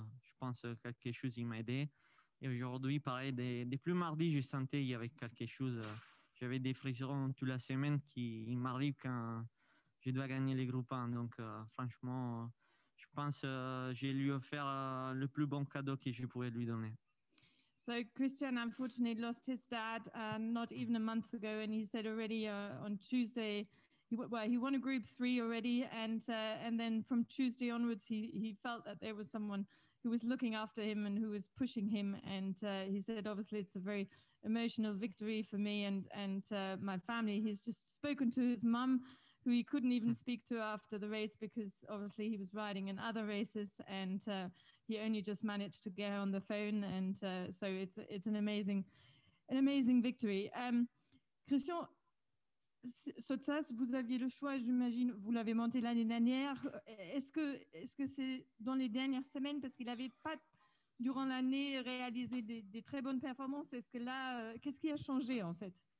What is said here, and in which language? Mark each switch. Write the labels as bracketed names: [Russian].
[French] Je pense que quelque chose, il m'a aidé. Et aujourd'hui, pareil, depuis mardi, je sentais qu'il y avait quelque chose. J'avais des frissons toute la semaine qui m'arrivent quand je dois gagner les groupes 1. Donc, franchement, je pense que j'ai lui offert le plus bon cadeau que je pouvais lui donner. [English] So Christian unfortunately lost his dad not even a month ago, and he said already on Tuesday, he won a Group 3 already, and then from Tuesday onwards, he felt that there was someone who was looking after him and who was pushing him, and he said obviously it's a very emotional victory for me and my family. He's just spoken to his mum, who he couldn't even speak to after the race because obviously he was riding in other races, and he only just managed to get her on the phone, and so it's an amazing victory. [French] Christian, Sotsas, vous aviez le choix, j'imagine, vous l'avez monté l'année dernière. Est-ce que c'est dans les dernières semaines, parce qu'il n'avait pas durant l'année réalisé des très bonnes performances? Est-ce que là, qu'est-ce qui a changé en fait?